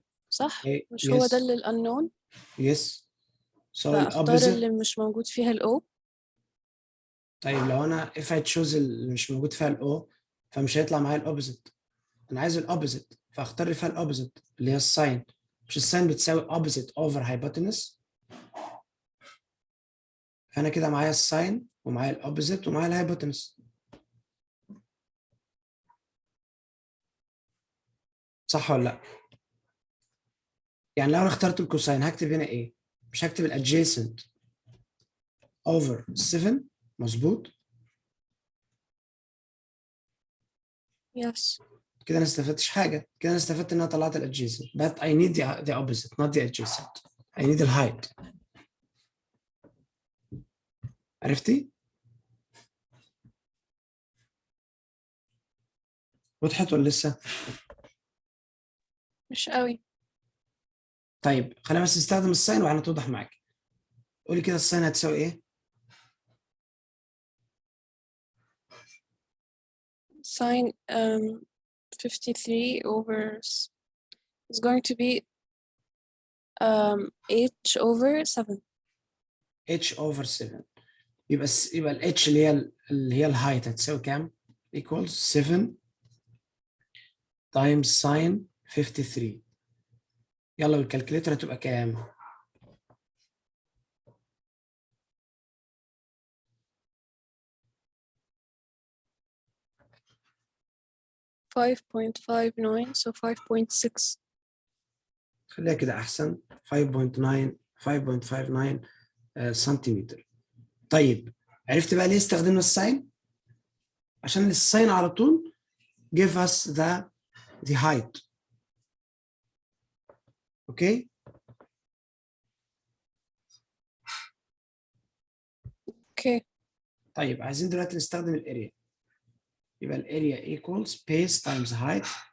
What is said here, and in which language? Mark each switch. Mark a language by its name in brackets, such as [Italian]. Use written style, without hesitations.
[Arabic] صح؟ مش [English] yes. [Arabic] هو ده اللي unknown؟ [English] Yes. So [Arabic] فأختار اللي مش موجود فيها الO. طيب لو أنا [English] if I choose [Arabic] اللي مش موجود فيها الO فمش هيطلع معايا الopposite. أنا عايز الopposite فأختار فيها الopposite اللي هي الساين. مش الساين بتساوي opposite over hypotenuse. فأنا كده معايا الساين ومعايا الopposite ومعايا الهايبوتنس. صح ولا لا؟ يعني لو انا اخترت الكوساين هكتب هنا ايه؟ مش هكتب الادجيسنت over 7 مظبوط؟ [English] Yes. [Arabic] كده انا استفدتش حاجه، كده انا استفدت ان انا طلعت الادجيسنت [English] but I need the opposite not the adjacent. I need the height. [Arabic] عرفتي؟ وضحت ولا لسه؟ مش قوي. طيب خلينا بس نستخدم الساين وعلى توضح معاك. قولي كده الساين هتساوي ايه؟ [English] sine 53 over is going to be h over 7. h over 7 [Arabic] يبقى ال h اللي هي الهايت هتساوي كام؟ [English] equals 7 times sine 53. [Arabic] يلا الكالكوليتر هتبقى كام؟ [English] 5.59 so 5.6. [Arabic] خليها كده احسن. 5.59 سنتيمتر. طيب عرفت بقى ليه استخدمنا الساين؟ عشان الساين على طول [English] give us the height. [Arabic] اوكي؟ [English] Okay. [Arabic] طيب عايزين دلوقتي نستخدم الاريا. يبقى الاريا [English] equals base times height.